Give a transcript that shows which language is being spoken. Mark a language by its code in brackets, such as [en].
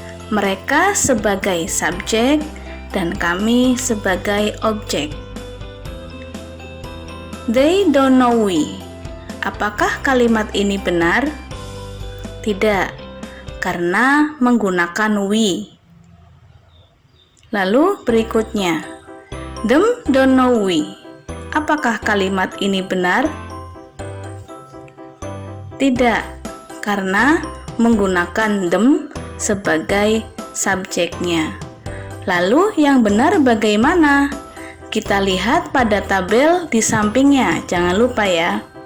[id] Mereka sebagai subjek dan kami sebagai objek. [en] They don't know we. [id] Apakah kalimat ini benar? Tidak, karena menggunakan we. Lalu berikutnya, [en] them don't know we. [id] Apakah kalimat ini benar? Tidak, karena menggunakan them sebagai subjeknya. Lalu yang benar bagaimana? Kita lihat pada tabel di sampingnya, jangan lupa ya.